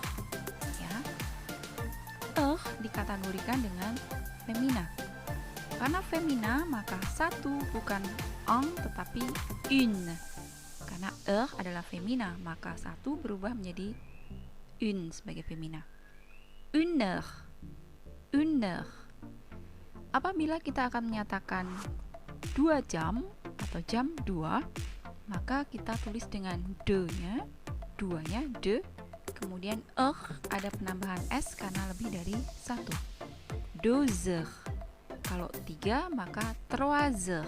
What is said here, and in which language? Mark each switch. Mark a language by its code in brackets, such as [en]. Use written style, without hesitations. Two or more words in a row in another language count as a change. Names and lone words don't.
[id] Ya. Heure dikategorikan dengan femina. Karena femina maka satu bukan un tetapi une. Karena heure adalah femina, maka satu berubah menjadi une sebagai femina. [fr] Une heure. Une heure. [id] Apabila kita akan menyatakan 2 jam atau jam 2, maka kita tulis dengan de-nya, 2-nya de, kemudian heure ada penambahan s karena lebih dari 1. [fr] 2 heures. [id] Kalau 3 maka [fr] 3 heures.